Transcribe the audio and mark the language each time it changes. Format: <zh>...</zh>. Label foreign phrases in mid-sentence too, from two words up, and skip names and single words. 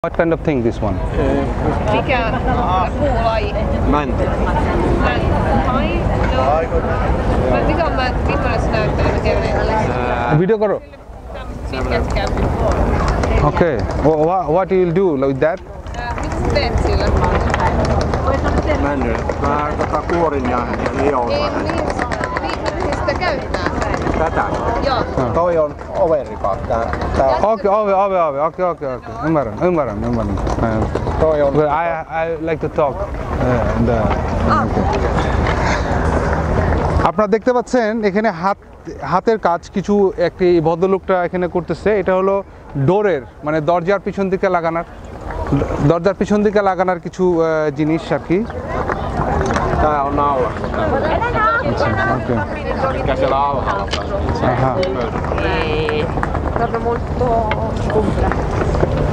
<en>What kind of thing this one?</en> <fi>Mikä puulaji? Mänty. Ai? No. Mikä on mänty? Millainen se näyttää?</fi> <hi>Video karo. Okay.</hi> <en>What you will do with that?</en> <fi>Mitä sä teet sillä? Männy. Mä kuorin ja lioon. Ei, niin sitä käyttää. Tätä? Joo. Toi on overripa. Okay. Ymmärrän. Toi on.</fi> <en>But I like to talk.</en> <bn>আপনারা দেখতে পাচ্ছেন এখানে হাতের কাজ কিছু একটি ভদ্রলোকটা এখানে করতেছে। এটা হলো ডোরের মানে দরজার পিছন দিকে লাগানোর কিছু জিনিস আর কি। Tää on naula. ওকে।</bn> <fi>Mikä siellä alhaalla? Aha.</fi> <it>Torno molto scompra.</it>